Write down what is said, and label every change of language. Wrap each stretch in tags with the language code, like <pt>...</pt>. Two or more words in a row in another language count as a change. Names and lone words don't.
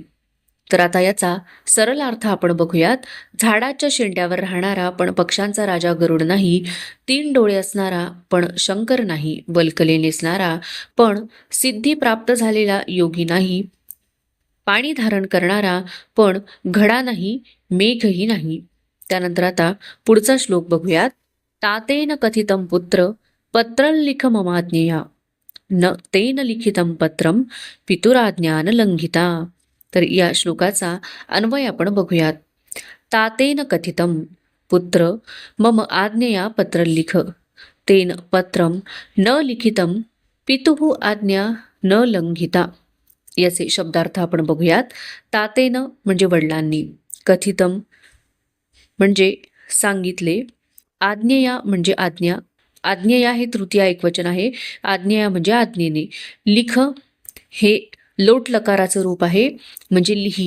<mr>तर आता याचा सरळ अर्थ आपण बघूयात. झाडाच्या शेंड्यावर राहणारा पण पक्ष्यांचा राजा गरुड नाही, तीन डोळे असणारा पण शंकर नाही, वल्कले नेसणारा पण सिद्धी प्राप्त झालेला योगी नाही, पाणी धारण करणारा पण घडा नाही, मेघही नाही. त्यानंतर आता पुढचा श्लोक बघूयात.</mr> <sa>तातेन कथितं पुत्र पत्रं लिख ममाज्ञया, न तेन लिखितं पत्रं पितुराज्ञान लंघिता.</sa> <mr>तर या श्लोकाचा अन्वय आपण बघूयात.</mr> <sa>तातेन कथितं पुत्र मम आज्ञया पत्र लिख, तेन पत्रं न लिखितं पितुः आज्ञा न लंघिता.</sa> <mr>याचे शब्दार्थ आपण बघूयात. तातेन म्हणजे वडिलांनी, कथितं म्हणजे सांगितले, आज्ञया म्हणजे आज्ञा, आज्ञया हे तृतीय एकवचन आहे, आज्ञया म्हणजे आज्ञेने, लिख हे लोट लकाराचं रूप आहे म्हणजे लिही.</mr>